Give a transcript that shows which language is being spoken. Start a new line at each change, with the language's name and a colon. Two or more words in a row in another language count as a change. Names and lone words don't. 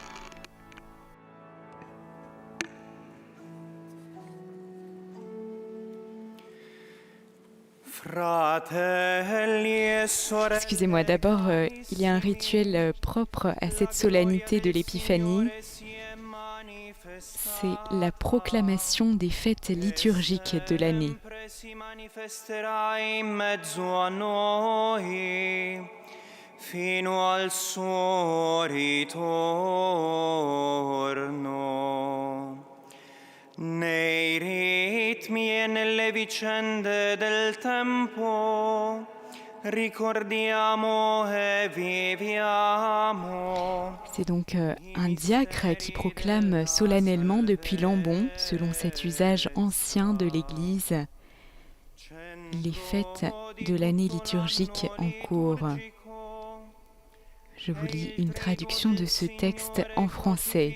French: Excusez-moi, d'abord, il y a un rituel propre à cette solennité de l'Épiphanie. C'est la proclamation des fêtes liturgiques de l'année.
Italian: Fino al suo ritorno. Nei ritmi e nelle vicende del tempo ricordiamo e viviamo.
French: C'est donc un diacre qui proclame solennellement depuis Lambon, selon cet usage ancien de l'Église, les fêtes de l'année liturgique en cours. Je vous lis une traduction de ce texte en français.